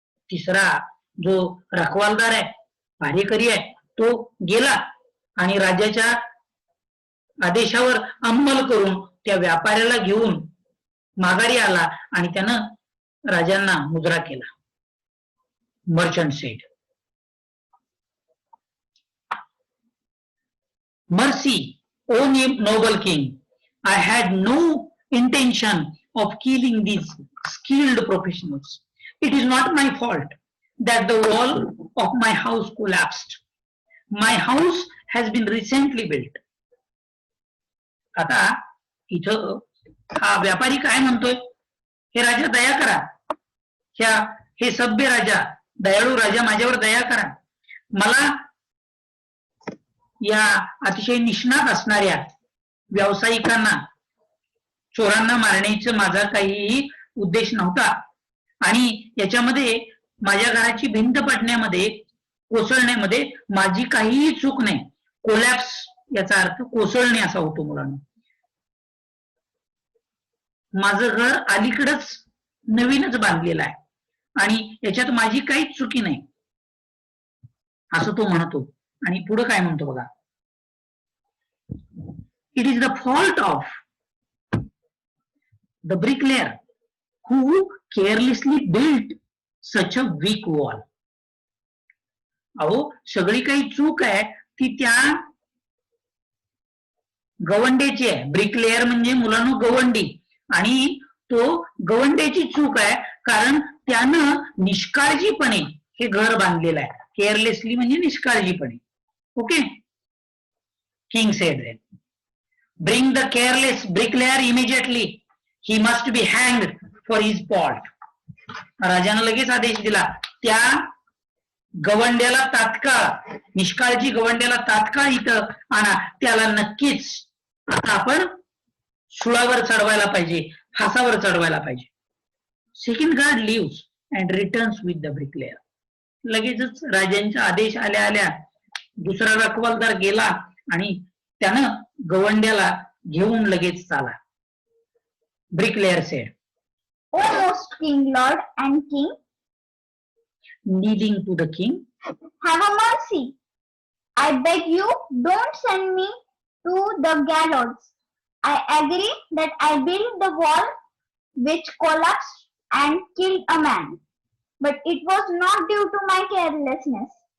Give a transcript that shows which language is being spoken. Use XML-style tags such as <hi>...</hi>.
<mr>तिसरा जो रखवालदार आहे, भाडेकरी आहे, तो गेला आणि राजाच्या आदेशावर अंमल करून त्या व्यापाऱ्याला घेऊन माघारी आला आणि त्यानं राजांना मुजरा केला.</mr> <en>Merchant said, "Mercy, O noble king, I had no intention of killing these skilled professionals. It is not my fault that the wall of my house collapsed. My house has been recently built."</en> <mr>आता इथं हा व्यापारी काय म्हणतोय, हे राजा दया करा, हे सभ्य राजा, दयाळू राजा, माझ्यावर दया करा. मला या अतिशय निष्णात असणाऱ्या व्यावसायिकांना, चोरांना मारण्याचा माझा काहीही उद्देश नव्हता आणि याच्यामध्ये माझ्या घराची भिंत पडण्यामध्ये, कोसळण्यामध्ये माझी काहीही चूक नाही. कोलॅप्स याचा अर्थ कोसळणे असा होतो मुलांना. माझं घर अलीकडच नवीनच बांधलेलं आहे आणि याच्यात माझी काहीच चुकी नाही असं तो म्हणतो. आणि पुढे काय म्हणतो बघा,</mr> <en>"It is the fault of the bricklayer who carelessly built such a weak wall."</en> <mr>अहो, सगळी काही चूक आहे ती त्या गवंड्याची आहे. ब्रिकलेयर म्हणजे मुलांनो गवंडी, आणि तो गवंड्याची चूक आहे कारण त्यानं निष्काळजीपणे हे घर बांधलेलं आहे. केअरलेसली म्हणजे निष्काळजीपणे. Okay.</mr> <en>King said then, "Bring the careless bricklayer immediately. He must be hanged for his fault."</en> <mr>राजानं लगेच आदेश दिला, त्या गवंड्याला तात्काळ, निष्काळजी गवंड्याला तात्काळ इथं आणा, त्याला नक्कीच आता आपण सुळावर चढवायला पाहिजे, फासावर चढवायला पाहिजे.</mr> <en>Second guard leaves and returns with the bricklayer.</en> <mr>लगेचच राजांचा आदेश आल्या आल्या दुसरा रखवालदार गेला आणि त्यानं गवंड्याला घेऊन लगेच चाला.</mr> <en>Bricklayer said, "O most king lord and king, kneeling to the king, have a mercy. I beg you, don't send me to the gallows. I agree that I built the wall which collapsed and killed a man, but it was not due to my carelessness.</en>